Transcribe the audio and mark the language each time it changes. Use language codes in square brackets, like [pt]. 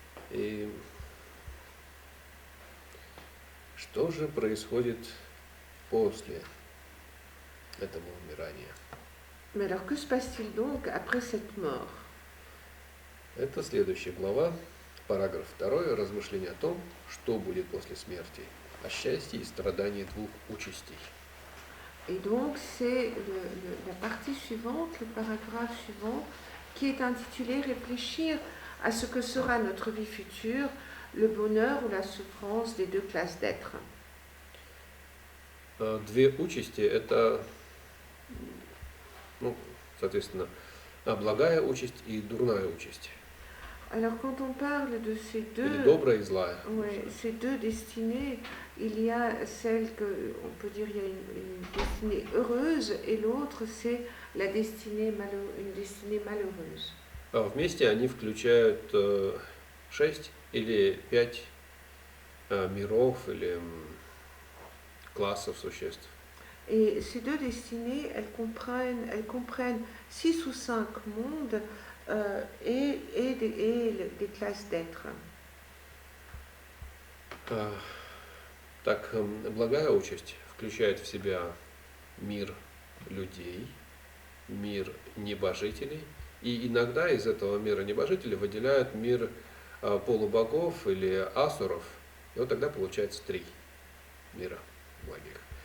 [ru] И что же происходит после этого умирания? [fr] Mais alors, que se passe-t-il donc après cette mort? [ru] Это следующая глава, параграф 2, размышление о том, что будет после смерти, о счастье и страдании двух участей. [fr] Et donc, c'est la partie suivante, le paragraphe suivant, qui est intitulé « Réfléchir à ce que sera notre vie future, le bonheur ou la souffrance des deux classes d'êtres ». [ru] Две участи – это, соответственно, благая участь и дурная участь. [fr] Alors quand on parle de ces [ru] Или [fr] deux, [ru] добрая и злая. [fr] ouais, ces deux destinées, il y a celle que, on peut dire, il y a une destinée heureuse et l'autre c'est la destinée une destinée malheureuse. [ru] Вместе они включают 6 или 5 миров или классов существ. [fr] Et ces deux destinées, elles comprennent 6 ou 5 mondes et des classes d'êtres. [ru] Так, благая участь включает в себя мир людей, мир небожителей, и иногда из этого мира небожителей выделяют мир полубогов или асуров, и вот тогда получается 3 мира благих.